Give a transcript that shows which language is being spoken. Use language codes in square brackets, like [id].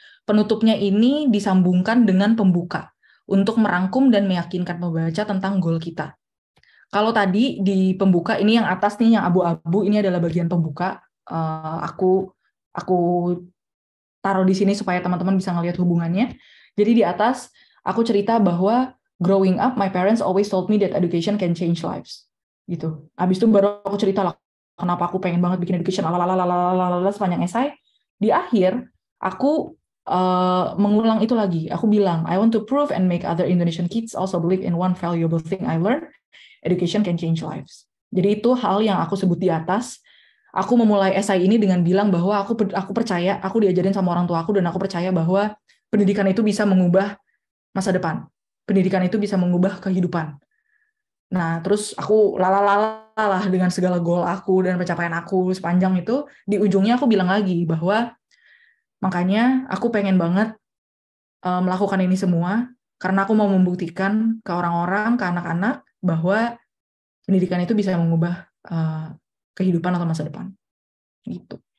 [id] Penutupnya ini disambungkan dengan pembuka untuk merangkum dan meyakinkan pembaca tentang goal kita. Kalau tadi di pembuka, ini yang atas nih, yang abu-abu, ini adalah bagian pembuka. Aku taruh di sini supaya teman-teman bisa ngelihat hubungannya. Jadi di atas, aku cerita bahwa [en] growing up, my parents always told me that education can change lives. [id] Gitu. Habis itu baru aku cerita lah, kenapa aku pengen banget bikin education, sepanjang esai. Di akhir, aku mengulang itu lagi. Aku bilang, [en] I want to prove and make other Indonesian kids also believe in one valuable thing I learned, education can change lives. [id] Jadi itu hal yang aku sebut di atas. Aku memulai esai ini dengan bilang bahwa aku percaya, aku diajarin sama orang tua aku, dan aku percaya bahwa pendidikan itu bisa mengubah masa depan. Pendidikan itu bisa mengubah kehidupan. Nah, terus aku lah dengan segala goal aku dan pencapaian aku sepanjang itu, di ujungnya aku bilang lagi bahwa makanya aku pengen banget melakukan ini semua, karena aku mau membuktikan ke orang-orang, ke anak-anak, bahwa pendidikan itu bisa mengubah kehidupan atau masa depan. Gitu.